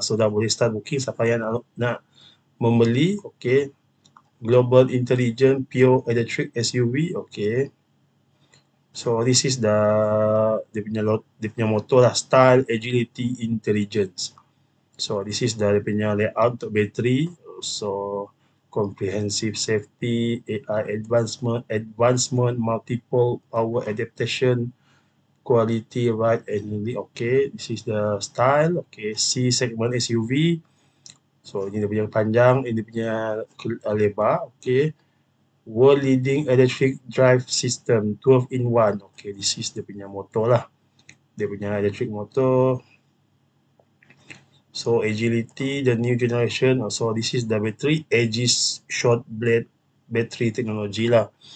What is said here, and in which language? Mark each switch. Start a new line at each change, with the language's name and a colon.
Malay: So dah boleh start booking siapa yang nak membeli, okay.
English: Global Intelligent Pure Electric SUV, okay. So this is
Malay: dia punya motto lah,
English: Style, Agility, Intelligence. So this is
Malay: dia punya layout untuk bateri.
English: So comprehensive safety, AI advancement, multiple power adaptation, quality, ride and handling, okay. This is the style, okay. C segment SUV.
Malay: So ini dia punya panjang, ini punya lebar, okay.
English: World leading electric drive system 12 in 1, okay. This is
Malay: dia punya motor lah, dia punya electric motor.
English: So agility, the new generation. So this is the battery, Aegis short blade battery technology lah.